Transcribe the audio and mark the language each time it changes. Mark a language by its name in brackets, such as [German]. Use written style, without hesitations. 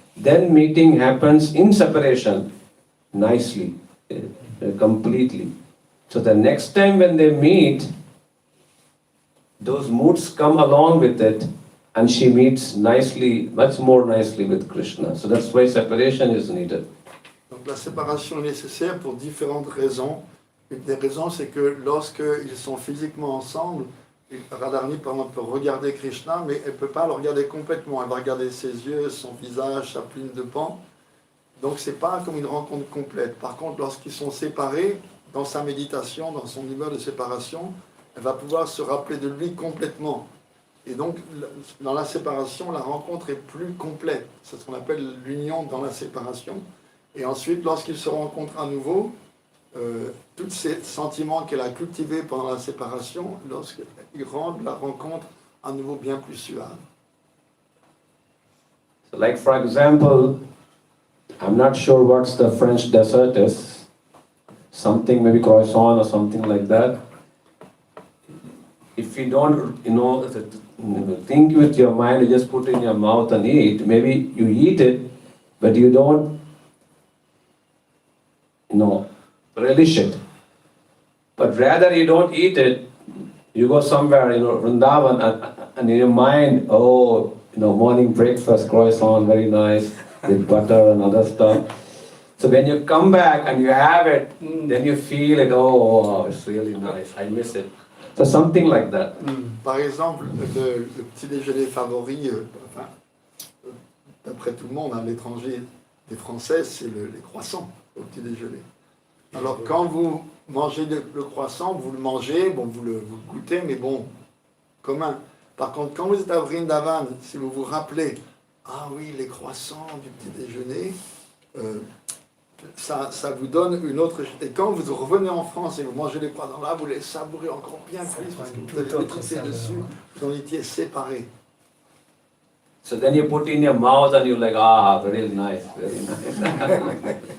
[English] Then meeting happens in separation, nicely, completely. So the next time when they meet, those moods come along with it, and she meets nicely, much more nicely with Krishna. So that's why separation is needed. [French] Donc la séparation est nécessaire pour différentes raisons. Une des raisons, c'est que lorsqu'ils sont physiquement ensemble, Radharani, par exemple, peut regarder Krishna, mais elle ne peut pas le regarder complètement. Elle va regarder ses yeux, son visage, sa plume de pan. Donc, ce n'est pas comme une rencontre complète. Par contre, lorsqu'ils sont séparés, dans sa méditation, dans son niveau de séparation, elle va pouvoir se rappeler de lui complètement. Et donc, dans la séparation, la rencontre est plus complète. C'est ce qu'on appelle l'union dans la séparation. Et ensuite, lorsqu'ils se rencontrent à nouveau, tous ces sentiments qu'elle a cultivés pendant la séparation, lorsqu'ils rendent la rencontre à nouveau bien plus suave. [English] So like for example, I'm not sure what's the French dessert is, something maybe croissant or something like that. If you don't, think with your mind, you just put it in your mouth and eat, maybe you eat it, but you don't, relish it. But rather you don't eat it, you go somewhere, Vrindavan, and in your mind, morning breakfast, croissant, very nice, with butter and other stuff. So when you come back and you have it, then you feel it, it's really nice, I miss it. So something like that. [French] Par exemple, le petit déjeuner favori, d'après tout le monde, à l'étranger, des Français, c'est les croissants au petit déjeuner. Alors quand vous mangez le croissant, vous le mangez, vous le goûtez, mais commun. Par contre, quand vous êtes à Vrindavan, si vous vous rappelez, ah oui, les croissants du petit déjeuner, ça vous donne une autre... Et quand vous revenez en France et vous mangez les croissants là, vous les savourez encore bien plus parce que vous avez maîtrisé dessus, vous en étiez séparés. [English] So then you put in your mouth and you're like, very nice, very nice.